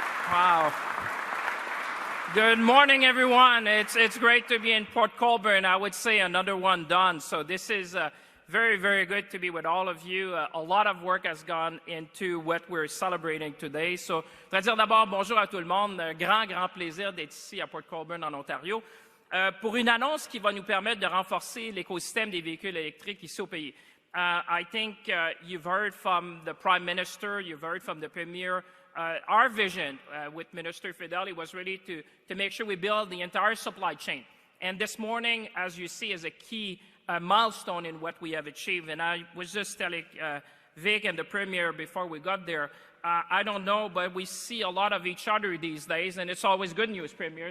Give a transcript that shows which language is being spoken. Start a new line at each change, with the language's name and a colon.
English: Wow. Good morning, everyone. It's great to be in Port Colborne. I would say another one done. So this is very, very good to be with all of you. A lot of work has gone into what we're celebrating today.
French: So, je voudrais dire d'abord bonjour à tout le monde. Un grand plaisir d'être ici à Port Colborne, en Ontario, pour une annonce qui va nous permettre de renforcer l'écosystème des véhicules électriques ici au pays.
English: I think you've heard from the Prime Minister, you've heard from the Premier. Our vision with Minister Fedeli was really to make sure we build the entire supply chain. And this morning, as you see, is a key milestone in what we have achieved. And I was just telling Vic and the Premier before we got there, I don't know, but we see a lot of each other these days, and it's always good news, Premier.